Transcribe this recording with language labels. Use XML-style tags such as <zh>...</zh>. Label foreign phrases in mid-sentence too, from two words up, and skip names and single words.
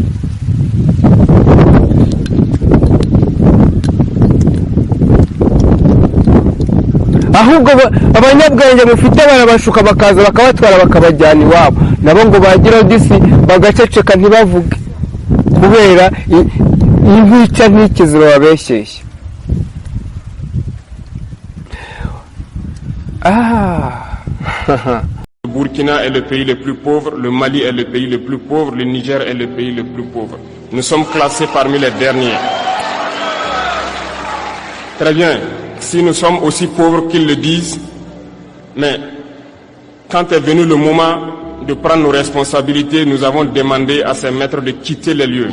<rw>Ahubwo abanyabwenge mufite barabashuka, bakaza bakabatwara bakabajyana iwabo, nabo ngo bageraho disi bagaceceka ntibavuge, kubera intica ntikizi bababeshyeshya.</rw> <fr>Le Burkina est le pays le plus pauvre, le Mali est le pays le plus pauvre, le Niger est le pays le plus pauvre. Nous sommes classés parmi les derniers. Très bien, si nous sommes aussi pauvres qu'ils le disent, mais quand est venu le moment de prendre nos responsabilités, nous avons demandé à ces maîtres de quitter les lieux.</fr>